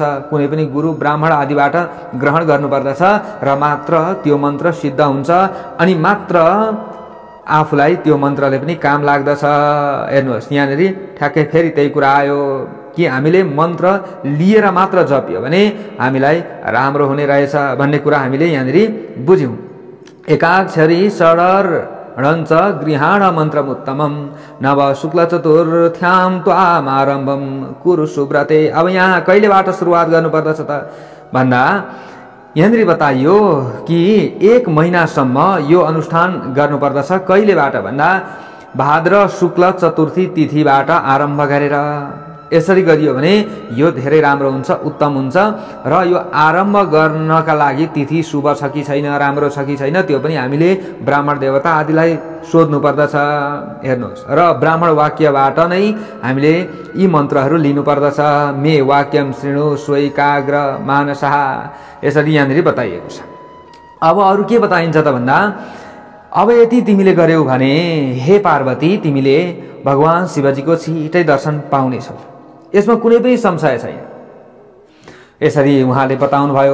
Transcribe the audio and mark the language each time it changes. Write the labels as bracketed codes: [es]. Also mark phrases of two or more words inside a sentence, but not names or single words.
[ne] कुनै पनि गुरु ब्राह्मण आदिबाट ग्रहण गर्नुपर्दछ र मात्र त्यो मन्त्र सिद्ध हुन्छ अनि मात्र आफूलाई त्यो मन्त्रले पनि काम लाग्दछ। हेर्नुहोस्, यहाँनिर ठ्याक्कै फेरि त्यही कुरा आयो कि हामीले मन्त्र लिएर मात्र जपियो भने हामीलाई राम्रो हुने रहेछ भन्ने कुरा हामीले यहाँनिर बुझ्यौँ। [sa] एकाक्षरी षडर णञ्च गृहाण मन्त्रमुत्तमं नव शुक्ल चतुर्थ्यां त्वामारम्भं कुरु सुब्रते। [ne] अब यहाँ कहिलेबाट सुरुवात गर्नुपर्दछ त भन्दा यहाँनिर बताइयो कि 1 महिनासम्म यो अनुष्ठान गर्नुपर्दछ। कहिलेबाट भन्दा भाद्र शुक्ल चतुर्थी तिथिबाट आरम्भ गरेर यसरी गरियो भने यो धेरै राम्रो हुन्छ, उत्तम हुन्छ। र यो आरम्भ गर्नका लागि तिथि शुभ छ कि छैन, राम्रो छ कि छैन, त्यो पनि हामीले ब्राह्मण देवता आदिलाई सोध्नु पर्दछ। हेर्नुहोस्, र ब्राह्मण वाक्यबाट नै हामीले यी मन्त्रहरू लिनुपर्दछ। [sa] मे वाक्यम शृणु स्वैकाग्र मानसः, [ne] यसरी यहाँनिर बताइएको छ। अब अरू के बताइन्छ त भन्दा अब यति तिमीले गर्यौ भने हे पार्वती, तिमीले भगवान शिवजीको छिटै दर्शन पाउनेछौ, यसमा कुनै पनि संशय छैन। यसरी उहाँले बताउनु भयो।